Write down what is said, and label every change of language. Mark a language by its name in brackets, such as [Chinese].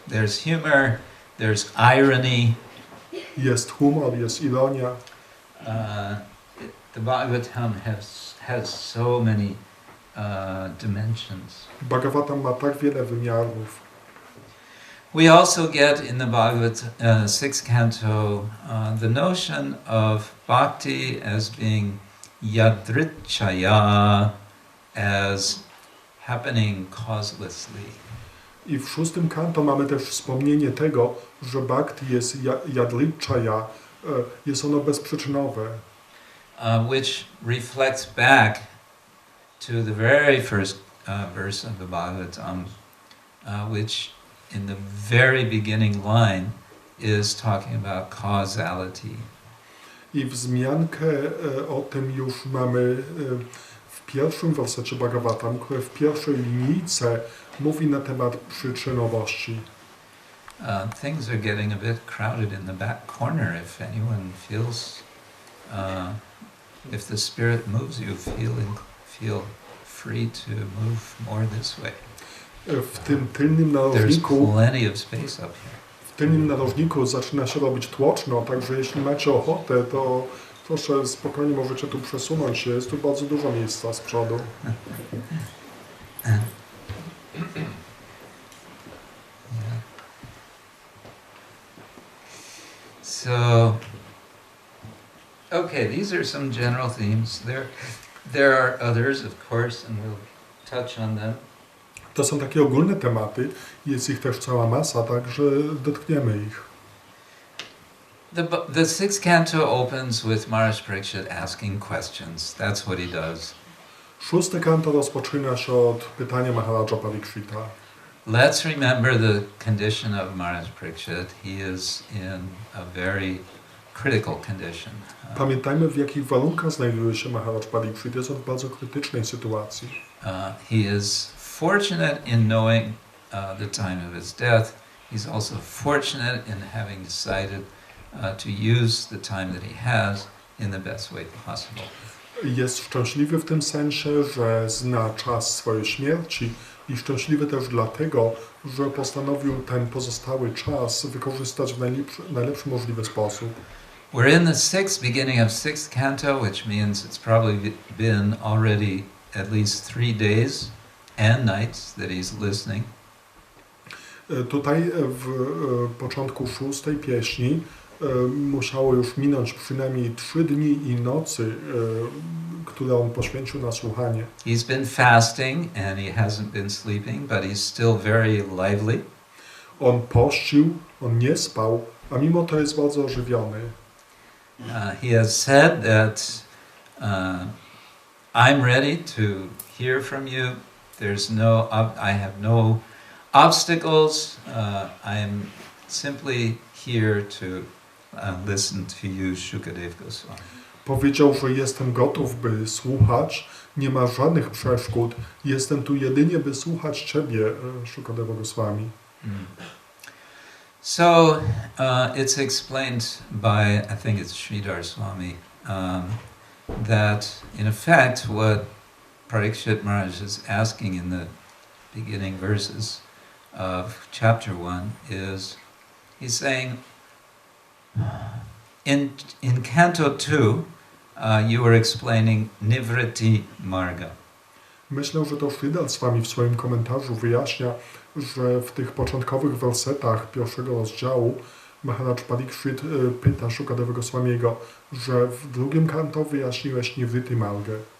[English] There's humor, there's irony. [Polish] Jest humor, jest ironia. [English] The Bhagavatam has so many dimensions. [Polish] Bhagavatam ma tak wiele wymiarów. [English] We also get in the Bhagavatam 6th canto the notion of bhakti as being yadrichaya, as happening causelessly. [Polish] I w 6 kanto mamy też wspomnienie tego, że bhakti jest yadrichaya, jest ono bezprzyczynowe. [English] Which reflects back to the very first verse of the Bhagavatam, which in the very beginning line is talking about causality. [Polish] I wzmiankę o tym już mamy w pierwszym wersecie Bhagavatam, które w pierwszej linijce mówi na temat przyczynowości. [English] Things are getting a bit crowded in the back corner. If anyone feels, if the Spirit moves you, feel free to move more this way. [Polish] W tym tylnym [English] There's [Polish] narożniku, [English] plenty of space up here. [Polish] w tylnym narożniku zaczyna się robić tłoczno, także jeśli macie ochotę, to proszę spokojnie możecie tu przesunąć się. Jest tu bardzo dużo miejsca z przodu. [English] So, okay, these are some general themes. There are others, of course, and we'll touch on them. [Polish] To są takie ogólne tematy, jest ich też cała masa, także dotkniemy ich. [English] The 6th canto opens with Maharaj Parikshit asking questions. That's what he does. [Polish] 6 kanto rozpoczyna się od pytania Maharaja Parikshita. [English] Let's remember the condition of Maharaj Parikshit. He is in a very critical condition. [Polish] Pamiętajmy, w jakich warunkach znajduje się Maharaj Parikshit. Jest on w bardzo krytycznej sytuacji. [English] He is fortunate in knowing the time of his death. He's also fortunate in having decided to use the time that he has in the best way possible. [Polish] Jest szczęśliwy w tym sensie, że zna czas swojej śmierci i szczęśliwy też dlatego, że postanowił ten pozostały czas wykorzystać w najlepszy możliwy sposób. [English] We're in the beginning of 6th canto, which means it's probably been already at least 3 days and nights that he's listening. [Polish] Tutaj w początku 6 pieśni musiało już minąć przynajmniej 3 dni i nocy, które on poświęcił na słuchanie. [English] He's been fasting and he hasn't been sleeping, but he's still very lively. [Polish] On pościł, on nie spał, a mimo to jest bardzo ożywiony. [English] He has said that I'm ready to hear from you. I have no obstacles. I'm simply here to listen to you, Shukadev Goswami. [Polish] Powiedział, że jestem gotów, by słuchać, nie ma żadnych przeszkód, jestem tu jedynie, by słuchać Ciebie, Shukadeva Goswami. [English] So it's explained by, I think it's Sridhar Swami, that in effect what Parikshit Maharaj is asking in the beginning verses of chapter 1 is, he's saying, in Canto 2, you were explaining Nivritti Marga. [Polish] Myślę, że to Sridhar Swami w swoim komentarzu wyjaśnia, że w tych początkowych wersetach pierwszego rozdziału Maharaj Parikshit pyta Shukadeva Goswamiego, że w drugim kanto wyjaśniłeś Nivritti Margę.